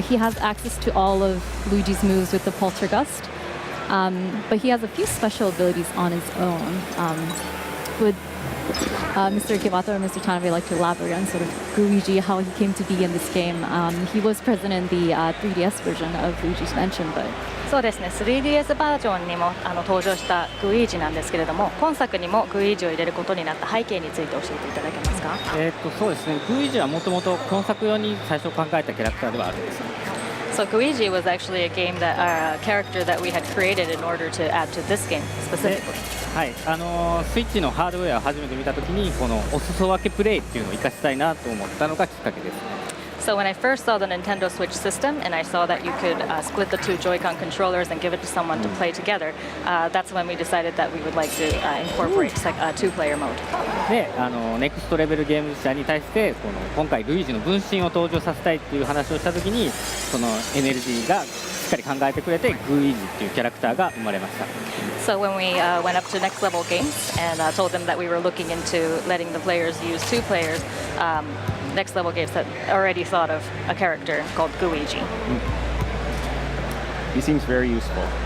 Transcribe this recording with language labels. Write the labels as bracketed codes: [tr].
[en] He has access to all of Luigi's moves with the Poltergust. But he has a few special abilities on his own. Would Mr. Ikebata or Mr. Tanabe like to elaborate on sort of Luigi, how he came to be in this game? He was present in the 3DS version of Luigi's Mansion, but... [ja] そうですね、3DS バージョンにも登場したグイージなんですけれども、今作にもグイージを入れることになった背景について教えていただけますか？そうですね、グイージはもともと今作用に最初考えたキャラクターではあるんです。 [en] So Luigi was actually a game character that we had created in order to add to this game specifically. [ja] はい、スイッチのハードウェアを初めて見たときにこのお裾分けプレイっていうのを活かしたいなと思ったのがきっかけです。 [en] So when I first saw the Nintendo Switch system and I saw that you could split the two Joy-Con controllers and give it to someone to play together, that's when we decided that we would like to incorporate two-player mode. [ja] で、ネクストレベルゲーム社に対して今回ルイージの分身を登場させたいっていう話をしたときに、その NLG がしっかり考えてくれてグイージっていうキャラクターが生まれました。 [en] So when we went up to next level games and told them that we were looking into letting the players use two players, Next Level Games had already thought of a character called Luigi. He seems very useful.